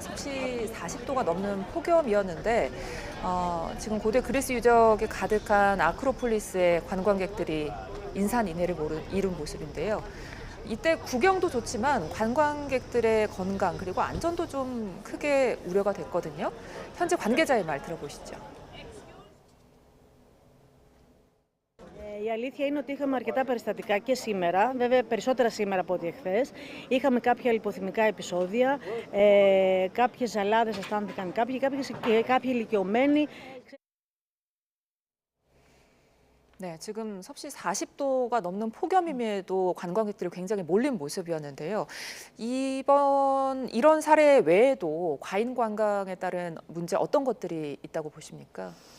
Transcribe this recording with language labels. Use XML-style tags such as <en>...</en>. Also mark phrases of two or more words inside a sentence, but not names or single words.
<ko>섭씨 40도가 넘는 폭염이었는데 지금 고대 그리스 유적이 가득한 아크로폴리스의 관광객들이 인산인해를 이룬 모습인데요. 이때 구경도 좋지만 관광객들의 건강 그리고 안전도 좀 크게 우려가 됐거든요. 현재 관계자의 말 들어보시죠.</ko> <el>Η αλήθεια είναι ότι είχαμε αρκετά περιστατικά και σήμερα, βέβαια περισσότερα σήμερα από ό,τι εχθές. Είχαμε κάποια λιποθυμικά επεισόδια, κάποιες ζαλάδες αισθάνθηκαν κάποιοι ηλικιωμένοι.</el> <ko>네, 지금 섭씨 40도가 넘는 폭염임에도 관광객들이 굉장히 몰린 모습이었는데요. 이런 사례 외에도 과잉 관광에 따른 문제 어떤 것들이 있다고 보십니까?</ko>